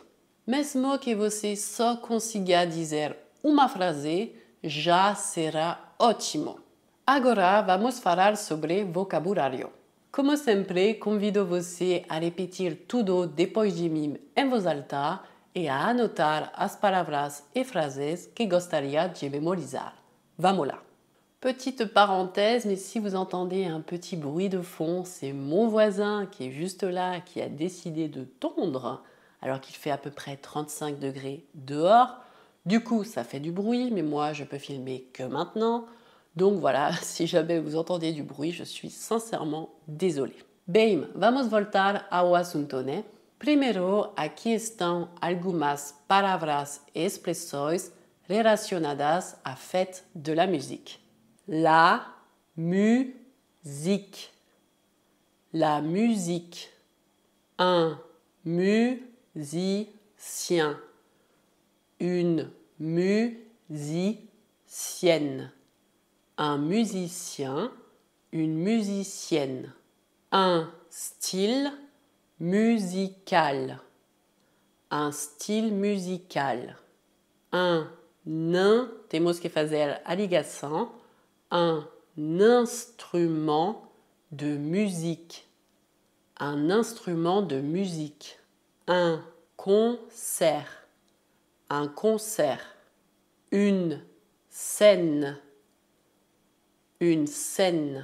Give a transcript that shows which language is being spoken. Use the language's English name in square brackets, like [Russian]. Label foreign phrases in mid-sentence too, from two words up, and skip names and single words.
[Portuguese] Mesmo que você só consiga dizer uma frase, já será ótimo. Agora vamos falar sobre vocabulário. Como sempre, convido você a repetir tudo depois de mim em voz alta e a anotar as palavras [French] et phrases [Portuguese] que gostaria de mémoriser. Vamos là! [French] Petite parenthèse, mais si vous entendez un petit bruit de fond, c'est mon voisin qui est juste là, qui a décidé de tondre, alors qu'il fait à peu près 35 degrés dehors. Du coup, ça fait du bruit, mais moi, je peux filmer que maintenant. Donc voilà, si jamais vous entendez du bruit, je suis sincèrement désolée. [Portuguese] Bem, vamos voltar ao assunto, né? Primeiro, aqui estão algumas palavras e expressões relacionadas à fête de la musique. [French] La musique. La musique. Un musicien. Une musicienne. Un musicien. Une musicienne. Un style musical. Un style musical. [Portuguese] Temos que fazer a ligação. [French] Un instrument de musique. Un instrument de musique. Un concert. Un concert. Une scène. Une scène.